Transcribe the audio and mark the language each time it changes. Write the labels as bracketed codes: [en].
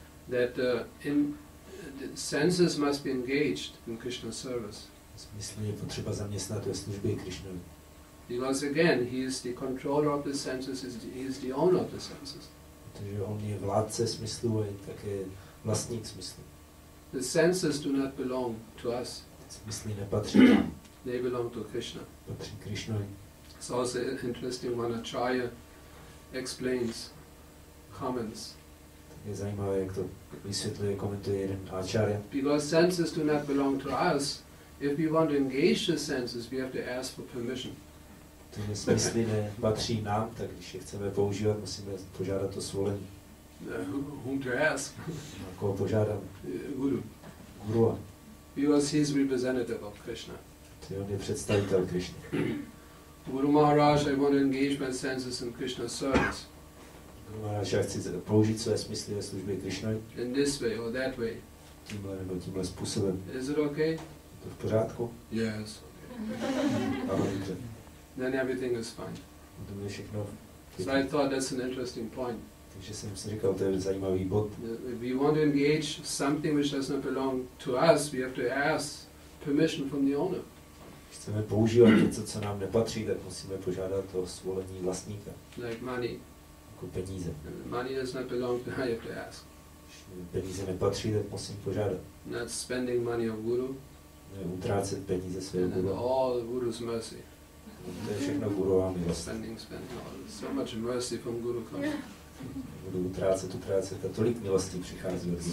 [en] That the senses must be engaged in Krishna's service. [cs] Smysly je potřeba zaměstnat ve službě Krishnovi. [en] Because again, he is the controller of the senses, he is the owner of the senses. [cs] Protože on je vládce smyslu a je také vlastník smyslu. [en] The senses do not belong to us. [cs] Smysly nepatří nám. [en] They belong to Krishna. [cs] Patří Krishnovi. [en] It's also interesting when Acharya explains, comments. [cs] Je zajímavé, jak to vysvětluje, komentuje jeden acharya. [en] Because senses do not belong to us, if we want to engage the senses, we have to ask for permission. [cs] Tyhle smysly nepatří nám, tak když je chceme používat, musíme požádat o svolení. [en] Whom to ask? [cs] A koho požádáme? [en] Guru. [cs] Gurua. [en] Because he is representative of Krishna. [cs] On je představitel Krishny. [en] Guru Maharaj, I want to engage my senses in Krishna's service. [cs] Guru Maharaj, já chci použít své smysly ve službě Krishnovi. [en] In this way or that way. [cs] Tímhle nebo tímhle způsobem. [en] Is it okay? [cs] Je to v pořádku? [en] Yes. [cs] Ano, dobře. [en] Then everything is fine. [cs] To je všechno. [en] So I thought that's an interesting point. [cs] Takže jsem si říkal, to je zajímavý bod. [en] If we want to engage something which does not belong to us, we have to ask permission from the owner. [cs] Když chceme používat něco, co nám nepatří, tak musíme požádat o svolení vlastníka. [en] Like money. [cs] Jako peníze. [en] Money does not belong to, I have to ask. [cs] Když peníze nepatří, tak musím požádat. [en] Not spending money of Guru. [cs] Ne, utrácet peníze svého [en] And guru. all Guru's mercy. [cs] To je všechno gurová milost. [en] Spending. So much mercy from Guru comes. [cs] Budu utrácet a tolik milostí přichází od Guru.